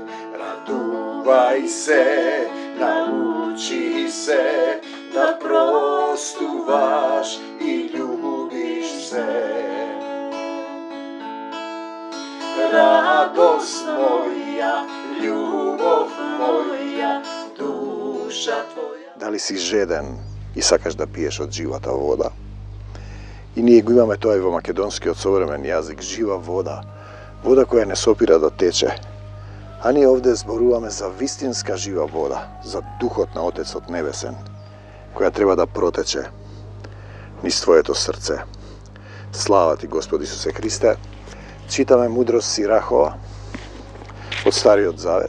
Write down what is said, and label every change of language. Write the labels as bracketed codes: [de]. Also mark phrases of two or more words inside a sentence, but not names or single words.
[mk] Raduvaj se, nauči se, da prostuvaš i ljubiš se. Radost moja, ljubov moja, duša tvoja. Da li si žeden i sakaš da piješ od života voda? I ние го имаме тоа и во македонскиот современ јазик, жива вода, вода која не сопира да тече. А ние овде зборуваме за вистинска жива вода, за духот на Отецот Небесен, која треба да протече низ твоето срце. Слава ти, Господи Исусе Христе. Читаме мудрост Сирахова од Стариот Завет.